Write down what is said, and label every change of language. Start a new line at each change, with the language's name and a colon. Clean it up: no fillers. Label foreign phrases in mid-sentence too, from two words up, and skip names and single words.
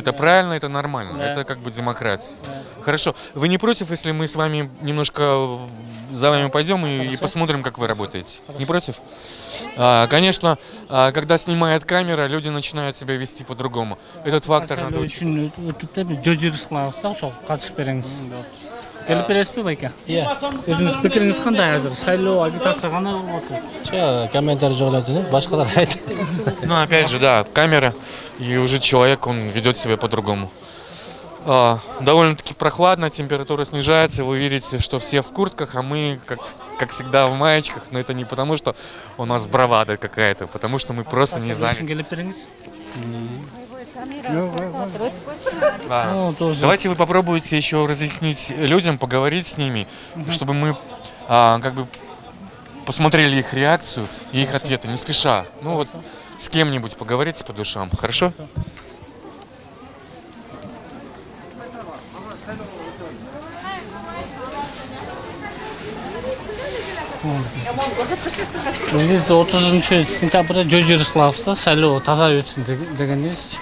Russian: Это правильно, это нормально. Да. Это как бы демократия. Да. Хорошо. Вы не против, если мы с вами немножко за вами пойдем и посмотрим, как вы работаете? Хорошо. Не против? Конечно, когда снимает камера, люди начинают себя вести по-другому. Этот фактор надо учитывать.
Kyrgyz: Келип бересизби байке? Өзүңүз пикириңиз кандай азыр? Шайлоо, агитация кандай болуп атат? Комментарий жок эле, башкалар айтат.
Russian: Опять же, да, камера, и уже человек, он ведет себя по-другому. Довольно-таки прохладно, температура снижается, вы видите, что все в куртках, а мы, как всегда, в маечках. Но это не потому, что у нас бравада какая-то, потому что мы просто не знали. Давайте вы попробуете еще разъяснить людям, поговорить с ними, чтобы мы как бы посмотрели их реакцию и их ответы, не спеша. С кем-нибудь поговорите по душам, хорошо?
Kyrgyz: Биз 30-сентябрда жол кылабыз, шайлоо таза өтсүн дегенбиз.